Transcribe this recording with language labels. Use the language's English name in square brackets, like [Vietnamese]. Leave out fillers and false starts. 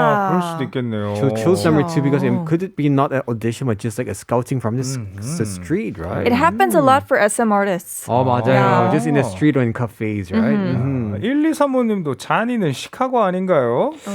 [Korean] 그럴 수도 있겠네요. [English] So choose number 2 because could it be not an audition but just like a scouting from the street, right? It happens a lot for SM artists. [Korean] 맞아요. [English] Yeah. Just in the street or in cafes, right? [Korean] 1235님도 자니는 시카고 아닌가요?